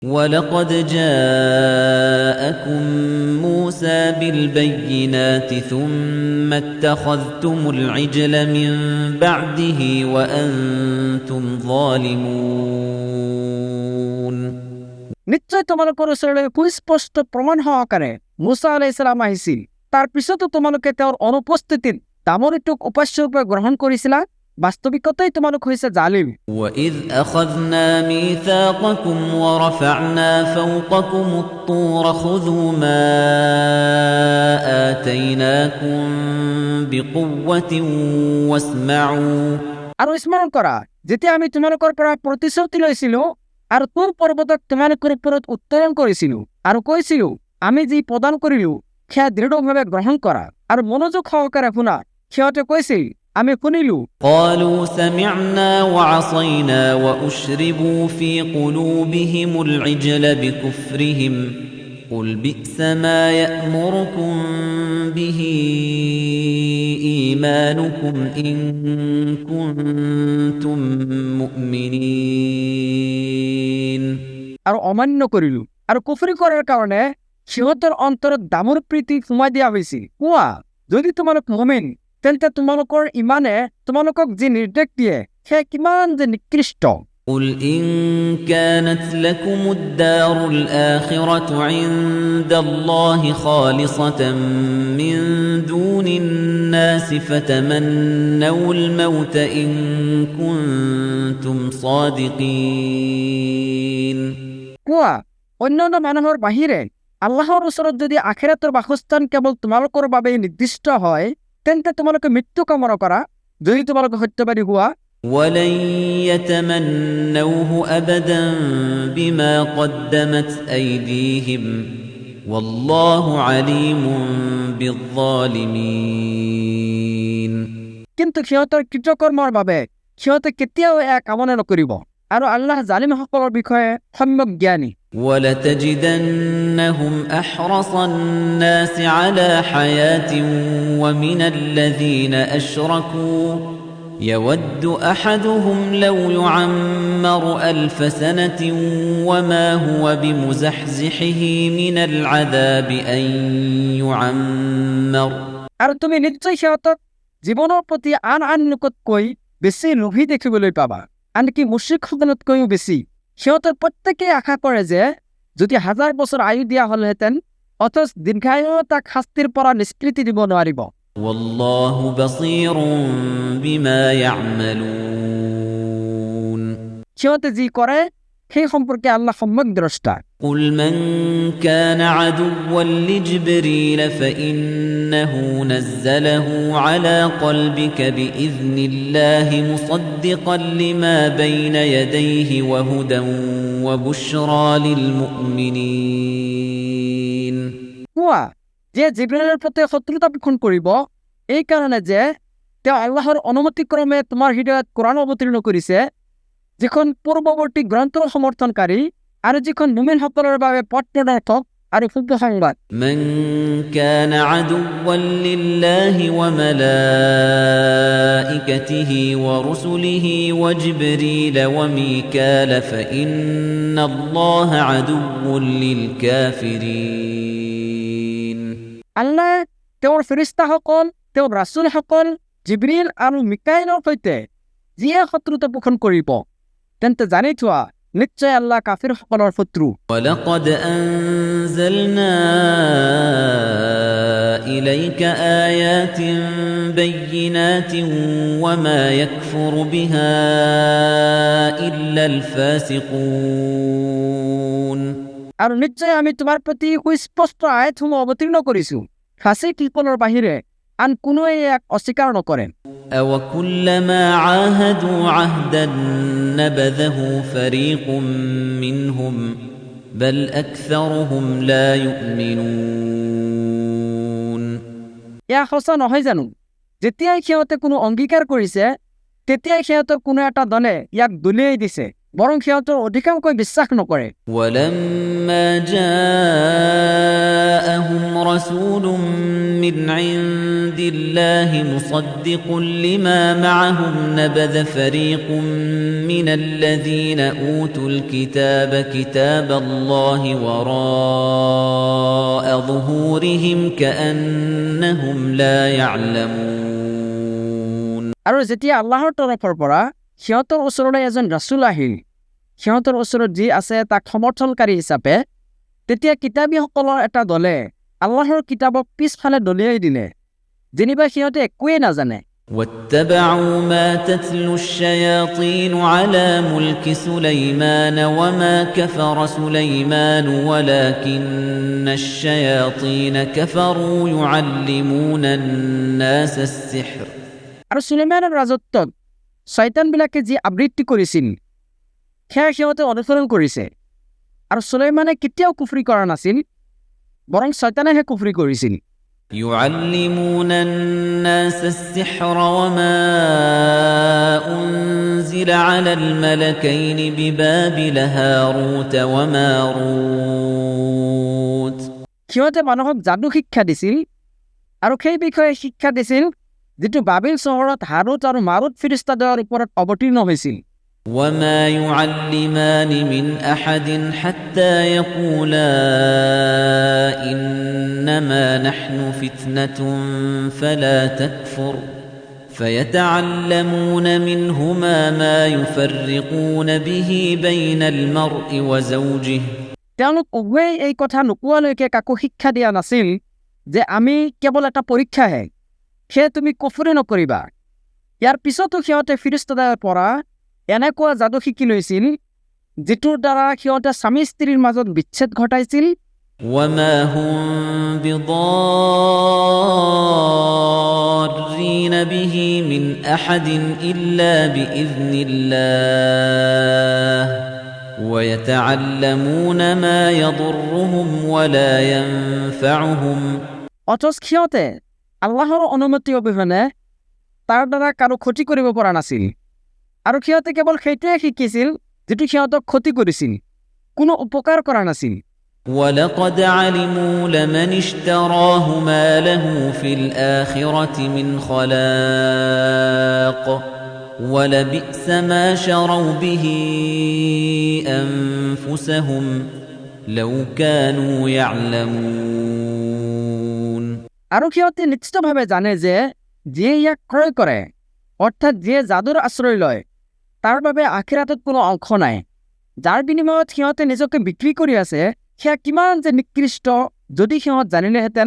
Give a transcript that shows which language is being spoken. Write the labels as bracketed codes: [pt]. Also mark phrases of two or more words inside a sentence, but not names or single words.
[ar] وَلَقَدْ جَاءَكُم مُوسَى بِالْبَيِّنَاتِ ثُمَّ اتَّخَذْتُمُ الْعِجْلَ مِن بَعْدِهِ وَأَنتُمْ ظَالِمُونَ [as] নিশ্চয় তোমালোকৰ ওচৰলৈ সুস্পষ্ট প্ৰমাণ সহকাৰে মুছা [ar] عليه السلام [as] আহিছিল। তাৰ পিছতো তোমালোকে তেওঁৰ অনুপস্থিতিত তামৰীটোক উপাস্য ৰূপে গ্ৰহণ কৰিছিলা। বাস্তৱিকতাই তোমালোক হৈছে জালিম। [ar] وَإِذْ أَخَذْنَا مِيثَاقَكُمْ وَرَفَعْنَا فَوْقَكُمُ الطُّورَ خُذُوا مَا آتَيْنَاكُمْ بِقُوَّةٍ وَاسْمَعُوا [as] আৰু স্মৰণ কৰা যেতিয়া আমি তোমালোকৰ পৰা প্ৰতিশ্ৰুতি লৈছিলো আৰু তুৰ পৰ্বতক তোমালোকৰ ওপৰত উত্তোলন কৰিছিলো আৰু কৈছিলো আমি যি প্ৰদান কৰিলো সেয়া দৃঢ়ভাৱে গ্ৰহণ কৰা আৰু মনোযোগ সহকাৰে শুনা। সিহঁতে কৈছিল আমি শুনিলো। [ar] قالوا سمعنا وعصينا وأشربوا في قلوبهم العجل بكفرهم قل بئس ما يأمركم به إيمانكم إن كنتم مؤمنين [as] আৰু অমান্য কৰিলো আৰু কুফৰি কৰাৰ কাৰণে সিহঁতৰ অন্তৰত দামৰ প্ৰীতি সোমাই দিয়া হৈছিল। কোৱা যদি তোমালোক মুমিন তেন্তে তোমালোকৰ ইমানে তোমালোকক যি নিৰ্দেশ দিয়ে সেয়া কিমান যে নিকৃষ্ট। [ar] قل إن كانت لكم الدار الآخرة عند الله خالصة من دون الناس فتمنوا الموت إن كنتم صادقين [as] কোৱা অন্যান্য মানুহৰ বাহিৰে আল্লাহৰ ওচৰত যদি আখিৰাতৰ বাসস্থান কেৱল তোমালোকৰ বাবে নিৰ্দিষ্ট হয় তেন্তে তোমালোকে মৃত্যু কামনা কৰা যদি তোমালোকে সত্যবাদী হোৱা। [ar] ولن يتمنوه أبدا بما قدمت أيديهم والله عليم بالظالمين [as] কিন্তু সিহঁতৰ কৃতকৰ্মৰ বাবে সিহঁতে কেতিয়াও এয়া কামনা নকৰিব আৰু আল্লাহ জালিমসকলৰ বিষয়ে সম্যক জ্ঞানী। [ar] ولتجدنهم أحرص الناس على حياة ومن الذين أشركوا يود أحدهم لو يعمر 1000 سنة وما هو بمزحزحه من العذاب أن يعمر [as] আৰু তুমি নিশ্চয় সিহঁতক জীৱনৰ প্ৰতি আন লোকতকৈ বেছি লোভী দেখিবলৈ পাবা, আনকি মুশ্ৰিকসকলতকৈও বেছি। সিহঁতৰ প্ৰত্যেকেই আশা কৰে যে যদি 1000 বছৰ আয়ু দিয়া হ'লহেঁতেন অথচ দীৰ্ঘায়ু তাক শাস্তিৰ পৰা নিষ্কৃতি দিব নোৱাৰিব। [ar] والله بصير بما يعملون [as] সিহঁতে যি কৰে সেই সম্পৰ্কে আল্লাহ সম্যক দ্ৰষ্টা। [ar] قل من كان عدوا لجبريل فإنه نزله على قلبك بإذن الله مصدقا لما بين يديه وهدى وبشرى للمؤمنين [as] কোৱা যে জিবৰীলৰ প্ৰতি শত্ৰুতা পোষণ কৰিব এই কাৰণে যে তেওঁ আল্লাহৰ অনুমতিক্ৰমে তোমাৰ হৃদয়ত কোৰাণ অৱতীৰ্ণ কৰিছে যিখন পূৰ্বৱৰ্তী গ্ৰন্থৰ সমৰ্থনকাৰী আৰু যিখন মুমিনসকলৰ বাবে পথ প্ৰদৰ্শক আৰু শুভ সংবাদ। [ar] من كان عدوا لله وملائكته ورسله وجبريل وميكال فإن الله عدو للكافرين [as] আল্লাহ তেওঁৰ ফেৰিস্তাসকল তেওঁৰ ৰাছুলসকল জিবৰিল আৰু মিকাইলৰ সৈতে যিয়ে শত্ৰুতা পোষণ কৰিব তেন্তে জানি থোৱা নিশ্চয় আল্লাহ কাফিৰসকলৰ শত্ৰু। [ar] ولقد أنزلنا إليك آيات بينات وما يكفر بها إلا الفاسقون [as] আৰু নিশ্চয় আমি তোমাৰ প্ৰতি সুস্পষ্ট আয়াতসমূহ অৱতীৰ্ণ কৰিছো, ফাছিকসকলৰ বাহিৰে আন কোনোৱে ইয়াক অস্বীকাৰ নকৰে। [ar] أَوَكُلَّمَا عَاهَدُوا عَهْدًا نَبَذَهُ فَرِيقٌ مِّنْهُمْ بَلْ أَكْثَرُهُمْ لَا يُؤْمِنُونَ [as] এয়া সঁচা নহয় জানো যেতিয়াই সিহঁতে কোনো অংগীকাৰ কৰিছে তেতিয়াই সিহঁতৰ কোনো এটা দলে ইয়াক দলিয়াই দিছে বৰং সিহঁতৰ অধিকাংশই বিশ্বাস নকৰে [ar] ولما جاءهم رسول من عند الله مصدق لما معهم نبذ فريق من الذين أوتوا الكتاب كتاب الله وراء ظهورهم كأنهم لا يعلمون [as] আৰু যেতিয়া আল্লাহৰ তৰফৰ পৰা সিহঁতৰ ওচৰলৈ এজন ৰাসূল আহিল সিহঁতৰ ওচৰত যি আছে তাক সমৰ্থনকাৰী হিচাপে তেতিয়া কিতাপীসকলৰ এটা দলে আল্লাহৰ কিতাপক পিছফালে দলিয়াই দিলে যেনিবা সিহঁতে একোৱেই নাজানে [ar] واتبعوا ما تتلو الشياطين على ملك سليمان وما كفر سليمان ولكن الشياطين كفروا يعلمون الناس السحر [as] আৰু সুলেইমানৰ ৰাজত্বত শয়তানবিলাকে যি আবৃত্তি কৰিছিল সেয়া সিহঁতে অনুসৰণ কৰিছে আৰু সুলেইমানে কেতিয়াও কুফৰি কৰা নাছিল বৰং শয়তানেহে কুফৰি কৰিছিল [ar] يعلمون الناس السحر وما أنزل على الملكين ببابل هاروت وماروت [as] সিহঁতে মানুহক যাদু শিক্ষা দিছিল আৰু সেই বিষয়ে শিক্ষা দিছিল যেটো বাবিল চহৰত হাৰুত আৰু মাৰুত ফেৰেশতাৰ ওপৰত অৱতীৰ্ণ হৈছিল [ar] وما يعلمان من أحد حتى يقولا إنما نحن فتنة فلا تكفر فيتعلمون منهما ما يفرقون به بين المرء وزوجه [as] তেওঁলোক উভয়ে এই কথা নোকোৱালৈকে কাকো শিক্ষা দিয়া নাছিল যে আমি কেৱল এটা পৰীক্ষাহে সেয়ে তুমি কুফৰি নকৰিবা ইয়াৰ পিছতো সিহঁতে ফেৰেশতাৰ পৰা এনেকুৱা যাদু শিকি লৈছিল যেটোৰ দ্বাৰা সিহঁতে স্বামী স্ত্ৰীৰ মাজত বিচ্ছেদ ঘটাইছিল [ar] وما هم بضارين به من أحد إلا بإذن الله ويتعلمون ما يضرهم ولا ينفعهم [as] অথচ সিহঁতে আল্লাহৰ অনুমতি অবিহনে তাৰ দ্বাৰা কাৰো ক্ষতি কৰিব পৰা নাছিল আৰু সিহঁতে কেৱল সেইটোৱে শিকিছিল যেটো সিহঁতক ক্ষতি কৰিছিল কোনো উপকাৰ কৰা নাছিল [ar] ولقد علموا لمن اشتراه ما له في الآخرة من خلاق ولبئس ما شروا به أنفسهم لو كانوا يعلمون [as] আৰু সিহঁতে নিশ্চিতভাৱে জানে যে যিয়ে ইয়াক ক্ৰয় কৰে অৰ্থাৎ যিয়ে যাদুৰ আশ্ৰয় লয় তাৰ বাবে আখিৰাতত কোনো অংশ নাই যাৰ বিনিময়ত সিহঁতে নিজকে বিক্ৰী কৰি আছে সেয়া কিমান যে নিকৃষ্ট যদি সিহঁত জানিলেহেঁতেন